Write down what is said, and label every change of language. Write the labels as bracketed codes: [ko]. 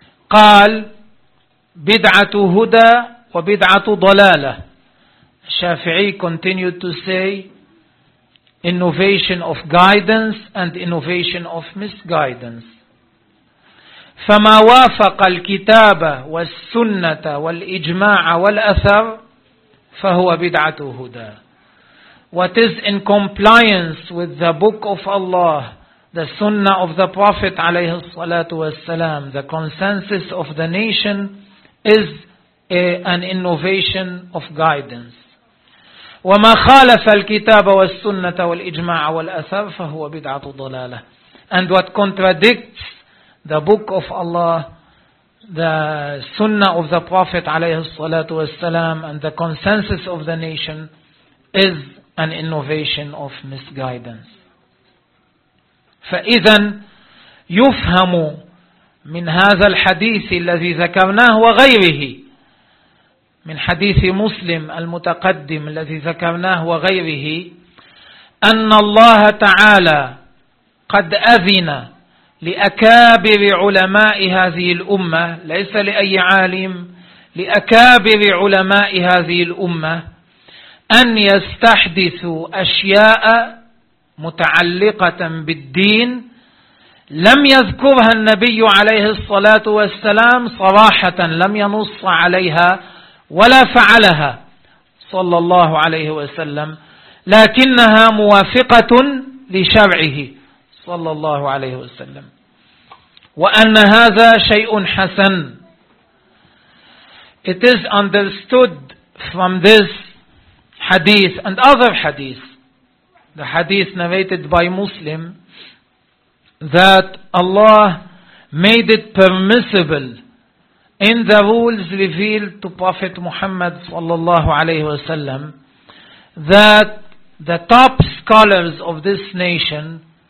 [ar] قال بدعة هدى وبدعة ضلالة. [en] الشافعي continued to say innovation of guidance and innovation of misguidance. [ar] فما وافق الكتاب والسنة والإجماع والأثر فهو بدعة هدى. [en] What is in compliance with the book of Allah, the sunnah of the Prophet [ar] عليه الصلاة والسلام, [en] the consensus of the nation, is an innovation of guidance. [ar] وما خالف الكتاب والسنة والإجماع والأثر فهو بدعة ضلالة. [en] And what contradicts the book of Allah, the sunnah of the Prophet [ar] عليه الصلاة والسلام, [en] and the consensus of the nation is an innovation of misguidance. [ar] فإذا يفهم من هذا الحديث الذي ذكرناه وغيره من حديث مسلم المتقدم الذي ذكرناه وغيره أن الله تعالى قد أذن لأكابر علماء هذه الأمة, ليس لأي عالم, لأكابر علماء هذه الأمة أن يستحدثوا أشياء متعلقة بالدين لم يذكرها النبي عليه الصلاة والسلام صراحة, لم ينص عليها ولا فعلها صلى الله عليه وسلم, لكنها موافقة لشرعه صلى الله عليه وسلم, وأن هذا شيء حسن. [en] It is understood from this hadith and other hadith, the hadith narrated by Muslim, that Allah made it permissible in the rules revealed to Prophet Muhammad [ar] sallallahu alayhi wa sallam [en] that the top scholars of this nation